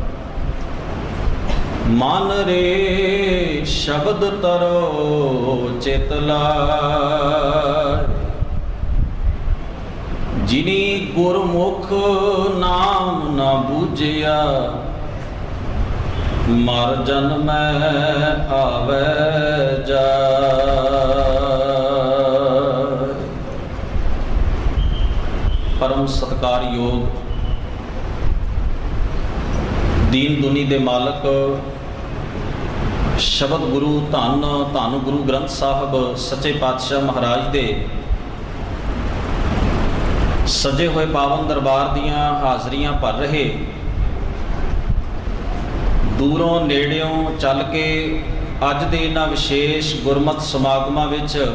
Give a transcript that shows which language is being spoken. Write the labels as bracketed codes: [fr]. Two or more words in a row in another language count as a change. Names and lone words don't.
[pa] ਮਨ ਰੇ ਸ਼ਬਦ ਤਰੋ ਚਿਤ ਲਾਏ, ਜਿਨੀ ਗੁਰਮੁਖ ਨਾਮ ਨ ਬੂਝਿਆ, ਮਰ ਜਨਮ ਆਵੇ ਜਾਏ। ਪਰਮ ਸਤਿਕਾਰਯੋਗ ਦੀਨ ਦੁਨੀ ਦੇ ਮਾਲਕ ਸ਼ਬਦ ਗੁਰੂ ਧੰਨ ਧੰਨ ਗੁਰੂ ਗ੍ਰੰਥ ਸਾਹਬ ਸੱਚੇ ਪਾਤਸ਼ਾਹ ਮਹਾਰਾਜ ਦੇ ਸਜੇ ਹੁਏ ਪਾਵਨ ਦਰਬਾਰ ਦੀਆਂ ਹਾਜ਼ਰੀਆਂ ਭਰ ਰਹੇ, ਦੂਰੋਂ ਨੇੜਿਓਂ ਚੱਲ ਕੇ ਅੱਜ ਦੇ ਇਨ੍ਹਾਂ ਵਿਸ਼ੇਸ਼ ਗੁਰਮਤ ਸਮਾਗਮਾਂ ਵਿਚ